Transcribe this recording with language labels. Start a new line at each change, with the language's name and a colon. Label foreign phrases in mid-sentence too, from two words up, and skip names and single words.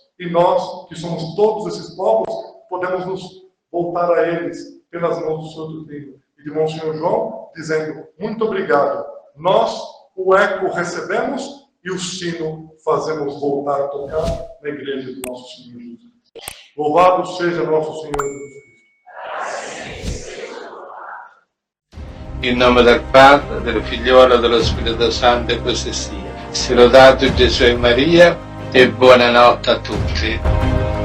Portuguese: E nós, que somos todos esses povos, podemos nos voltar a eles pelas mãos do Santo Filho e de Monsenhor João, dizendo, muito obrigado. Nós, o eco, recebemos e o sino fazemos voltar a tocar na igreja do nosso Senhor Jesus Cristo. Louvado seja nosso Senhor Jesus Cristo.
Italian: In nome del Padre, del Figliolo e dello Spirito Santo, e così sia. Sia lodato Gesù e Maria, e buonanotte a tutti.